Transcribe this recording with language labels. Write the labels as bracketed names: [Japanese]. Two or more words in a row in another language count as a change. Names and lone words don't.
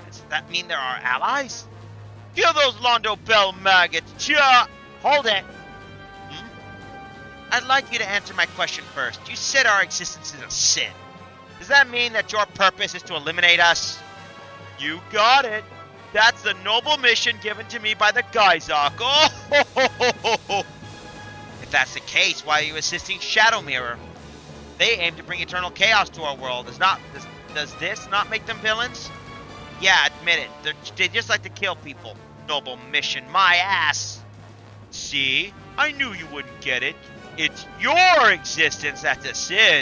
[English] Does that mean there are allies? Kill those Londo Bell maggots. Cha! Hold it. I'd like you to answer my question first. You said our existence is a sin. Does that mean that your purpose is to eliminate us? You got it. That's the noble mission given to me by the Gaizok. Oh, ho, ho, ho, ho, ho. If that's the case, why are you assisting Shadow Mirror? They aim to bring eternal chaos to our world. Does this not make them villains? Yeah, admit it. They just like to kill people. Noble mission, my ass. See? I knew you wouldn't get it. It's your existence that's a sin.